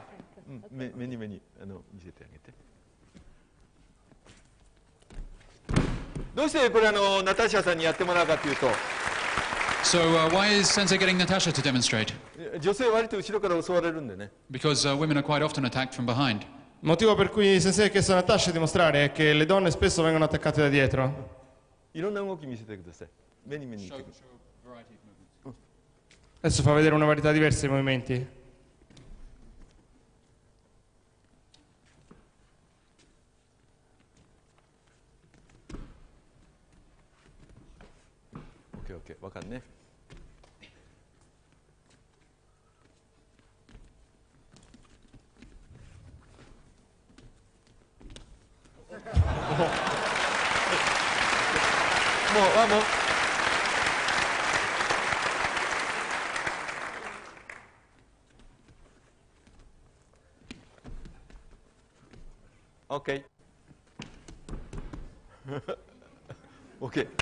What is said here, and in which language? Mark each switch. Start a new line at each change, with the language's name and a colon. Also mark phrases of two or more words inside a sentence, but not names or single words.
Japanese: 目に見せてあげて。どうしてこれナターシャさんにやってもらうかというと、
English: So why is Sensei getting Natasha to demonstrate?
Japanese: 女性は割と後ろから襲われるんでね。
English: Because women are quite often attacked from behind.
Italian: Il motivo per cui Sensei ha chiesto a Natasha di mostrare è che le donne spesso vengono attaccate da dietro.
Japanese: いろんな動き見せてください。目に見て。
Italian: Adesso fa vedere una varietà diversa di movimenti.
Japanese: OK、わかるね。もう。OK。OK。